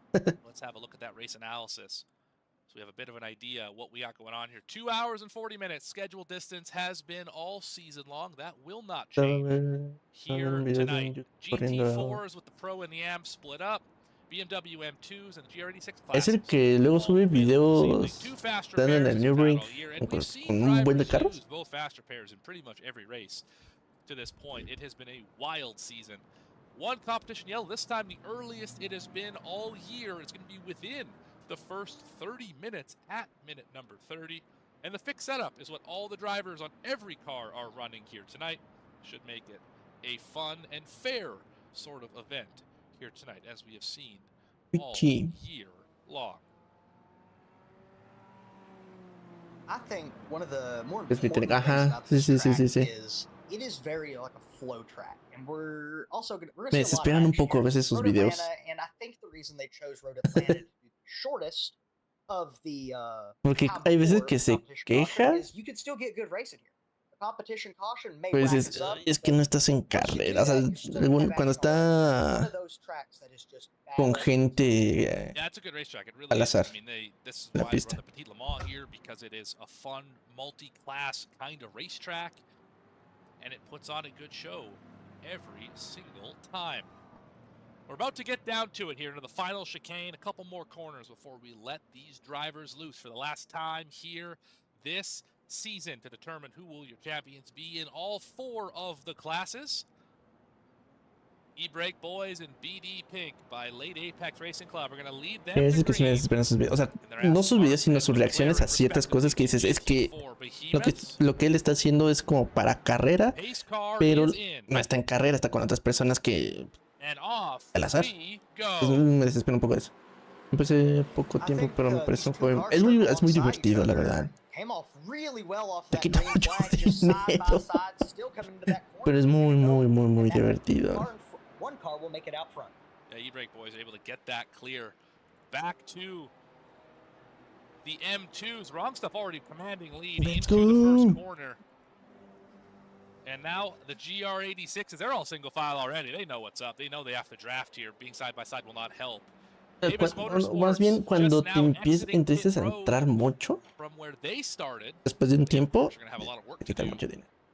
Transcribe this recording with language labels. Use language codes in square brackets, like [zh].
[en] Let's have a look at that race analysis. We have a bit of an idea what we got going on here. 2 hours and 40 minutes. Scheduled distance has been all season long. That will not change here tonight. GT4s with the Pro and the AM split up. BMW M2s and the GR86 classes. [es] Es el que luego sube videos están en el New Ring con un buen de carros. [en] Both faster pairs in pretty much every race to this point. It has been a wild season. One competition yellow. This time the earliest it has been all year. It's going to be within the first 30 minutes at minute number 30. And the fixed setup is what all the drivers on every car are running here tonight. Should make it a fun and fair sort of event here tonight, as we have seen all year long. I think one of the more important things about this track is it is very like a flow track, and we're also going to [es] me desesperan un poco a veces sus videos. [en] And I think the reason they chose Road Atlanta to be the shortest of the [es] porque hay veces que se queja. [en] You could still get good racing here. The competition caution may [es] Pues es que no estás en carrera, o sea, cuando está con gente al azar en la pista. [en] Because it is a fun multi-class kind of racetrack, and it puts on a good show every single time. We're about to get down to it here into the final chicane. A couple more corners before we let these drivers loose for the last time here this season to determine who will your champions be in all four of the classes. E-Brake Boys and BD Pink by Late Apex Racing Club are going to lead them. [es] Es que sí me desesperan sus videos, o sea, no sus videos sino sus reacciones a ciertas cosas que dices, es que lo que él está haciendo es como para carrera, pero no está en carrera, está con otras personas que al azar. Entonces, me desespera un poco eso. Empecé poco tiempo, pero me parece un juego. Es muy divertido, la verdad. Te quita mucho dinero, pero es muy divertido. [en] E-Brake Boys able to get that clear. Back to the M2s. Wrong Stuff already commanding lead into the first corner. And now the GR86s, they're all single file already. They know what's up. They know they have to draft here. Being side by side will not help. [es] Más bien cuando te empiezas a entrar mucho, después de un tiempo, te quitan mucho dinero.